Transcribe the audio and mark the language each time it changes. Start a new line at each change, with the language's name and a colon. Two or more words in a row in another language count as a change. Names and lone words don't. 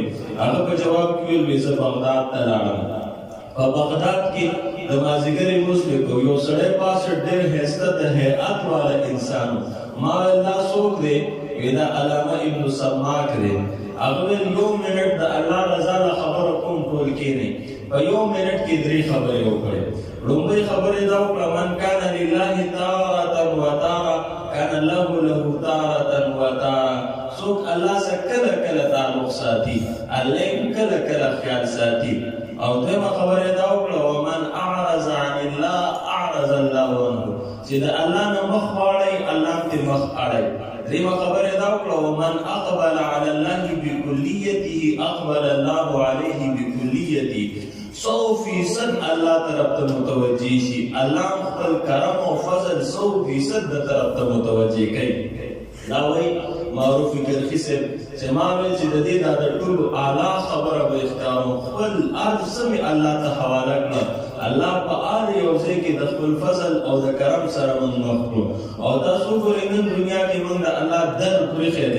Pashto: هغه په جواب کې ویل زه بغداد ته لاړم. په بغداد کې د مازیګر لمونځ مې کو یو سړی پاسه ډېر ښایسته د هیئت والا انسان ما الله څوک دی؟ دا علامه ابن سماک دی. هغه ویل یو منټ د الله رضا له خبره کوم ټول کېنئ. په یو منټ کې درې خبرې وکړې. لومړۍ خبرې دا وکړه
Arabic: من کان لله تارة وتارة کان الله له تارة وتارة.
Pashto: څوک الله سره کله کله تعلق ساتي الله یې کله کله خیال ساتي. او دویمه خبره دا وکړه
Arabic: ومن اعرض عن الله اعرض الله عنه
Pashto: چې د الله نه مخ واړی الله ته مخ اړی. دریمه خبره دا وکړه
Arabic: ومن اقبل على الله بكليته اقبل الله عليه بكليته.
Pashto: 100% الله طرف ته متوجه شي. الله خپل کرم او فضل 100% د طرف ته متوجه کوي. دا وایي معروف کرخی سے چې ما ویل چې د دې دا د ټولو اعلی خبره به اختیاروم خپل ارض مې الله ته حواله کړه. الله په هر یو ځای کې د خپل فضل او د کرم سره موږ مخ کړو او تاسو ګورئ نن دنیا کې موږ د الله در پرېښی دی.